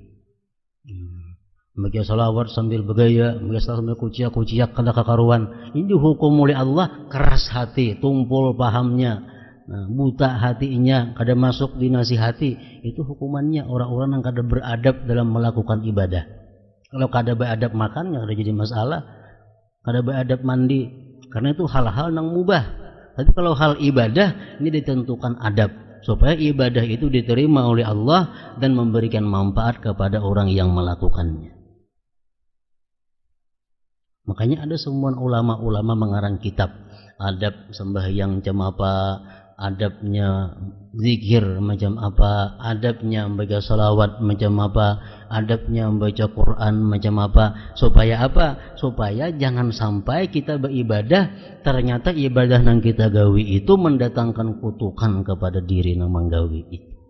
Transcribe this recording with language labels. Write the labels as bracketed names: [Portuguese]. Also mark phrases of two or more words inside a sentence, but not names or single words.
[Banjar] Bagi salawat sambil bergaya, bagi salawat sambil kuciak-kuciak kada kakaruan, ini dihukum oleh Allah keras hati, tumpul pahamnya, buta hatinya, kada masuk dinasihati. [Indonesian] Itu hukumannya orang-orang yang kada beradab dalam melakukan ibadah. [Banjar] Kalau kada beradab makan, ya kada jadi masalah. Kada beradab mandi, karena itu hal-hal yang mubah. [Indonesian] Tapi kalau hal ibadah, ini ditentukan adab supaya ibadah itu diterima oleh Allah dan memberikan manfaat kepada orang yang melakukannya. Makanya ada semua ulama-ulama mengarang kitab adab sembahyang macam apa, adabnya zikir macam apa, adabnya membaca salawat macam apa, adabnya membaca Quran macam apa. Supaya apa? Supaya jangan sampai kita beribadah ternyata ibadah yang kita gawi itu mendatangkan kutukan kepada diri yang menggawi itu.